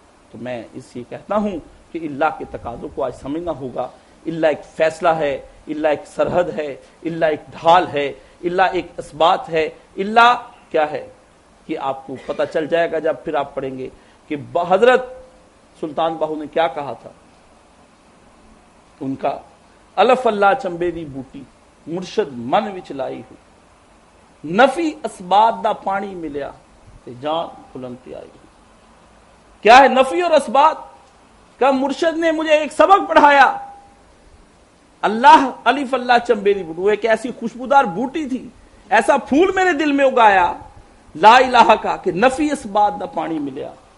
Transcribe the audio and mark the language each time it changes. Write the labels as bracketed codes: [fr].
[ur] تو میں اس یہ کہتا ہوں کہ اللہ کے تقاضوں کو آج سمجھنا ہوگا. اللہ ایک فیصلہ ہے, اللہ ایک سرحد ہے, اللہ ایک ڈھال ہے, اللہ ایک اثبات ہے. اللہ کیا ہے کہ آپ کو پتہ چل جائے گا جب پھر آپ پڑھیں گے کہ حضرت سلطان باہو نے کیا کہا تھا. ان کا [pa] الف اللہ چمبے دی بوٹی مرشد من وچ لائی ہو, نفی اسبات دا پانی ملیا تے جان کھلنتی آئی. [ur] کیا ہے نفی اور اسبات کا؟ مرشد نے مجھے ایک سبق پڑھایا. اللہ [pa] الف اللہ چمبے دی بوٹی, [ur] وہ ایک ایسی خوشبودار بوٹی تھی, ایسا پھول میرے دل میں اگایا لا الہ کا کہ [pa] نفی اسبات دا پانی ملیا.